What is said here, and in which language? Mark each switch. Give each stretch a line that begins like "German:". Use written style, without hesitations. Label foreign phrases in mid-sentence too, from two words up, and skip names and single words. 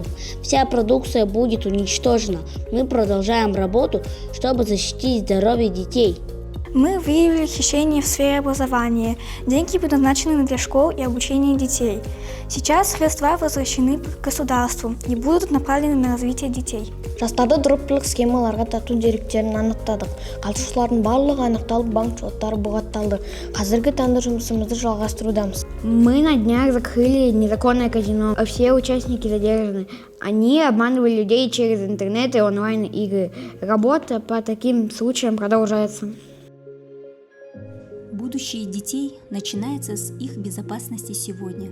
Russian: Вся продукция будет уничтожена. Мы продолжаем работу, чтобы защитить здоровье детей. Мы выявили хищение в сфере образования. Деньги предназначены для школ и обучения детей. Сейчас средства возвращены государству и будут направлены на развитие детей.
Kazakh: Жастарды дұрыптылық схемаларға тарту деректерін анықтадық. Қатысушылардың барлығы анықталып, банк шоттары бұғатталды. Қазіргі таңда жұмысымызды жалғастырудамыз.
Russian: Мы на днях закрыли незаконное казино. Все участники задержаны. Они обманывали людей через интернет и онлайн-игры. Работа по таким случаям продолжается. Будущее детей начинается с их безопасности сегодня.